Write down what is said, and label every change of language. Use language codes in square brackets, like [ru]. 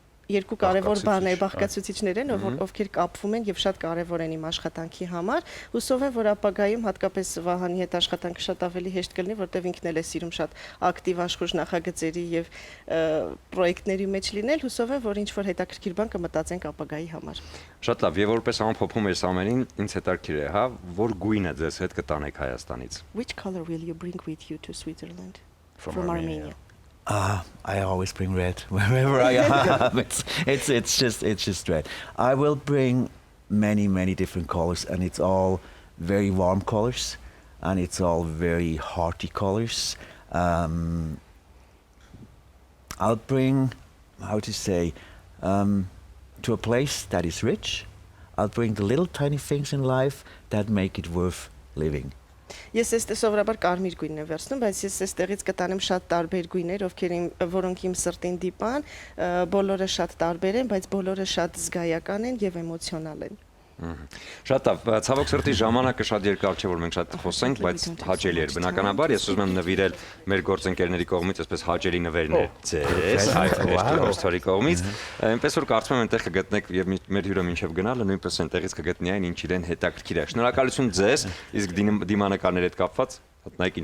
[hy] երկու կարևոր բաներ, բաղկացուցիչներ են, ովքեր կապվում են եւ շատ կարևոր են իմ աշխատանքի համար։ Հուսով եմ, որ ապագայում հատկապես Վահանի հետ աշխատանքը շատ ավելի հեշտ կլինի, որտեղ ինքն էլ է սիրում շատ ակտիվ աշխուժ նախագծերի եւ պրոյեկտների մեջ լինել։ Հուսով եմ, որ ինչ որ հետաքրքիր բան կմտածենք ապագայի համար։ Շատ լավ, եւ որպես ամփոփում ես ամենին, ինձ հետաքրքիր է, հա, որ գույնը ձեզ հետ կտանեք Հայաստանից։ [en] Which color will you bring with you to Switzerland from Armenia? I always bring red wherever I am. It's just red. I will bring many different colors, and it's all very warm colors, and it's all very hearty colors. I'll bring, how to say, to a place that is rich. I'll bring the little tiny things in life that make it worth living. [hy] Ես սովորաբար կարմիր գույնն եմ վերցնում, բայց ես այստեղից կտանեմ շատ տարբեր գույներ, որոնք իմ սրտին դիպան, բոլորը շատ տարբեր են, բայց բոլորը շատ զգայական են եւ էմոցիոնալ են։ Շատ լավ, ցավոք սրտի ժամանակը շատ երկար չէ, որ մենք շատ խոսենք, բայց հաճելի էր բնականաբար, ես ուզում եմ նվիրել մեր գործընկերների կողմից այսպես հաճելի նվերներ ձեզ, այդտեղի կողմից, այնպես որ կարծում եմ այնտեղ կգտնեք եւ մեր հյուրը մինչեւ գնալը նույնպես այնտեղից կգտնի այն, ինչ իրեն հետաքրքիր է։ Շնորհակալություն ձեզ, իսկ դիմանկարների հետ կապված [en] Like in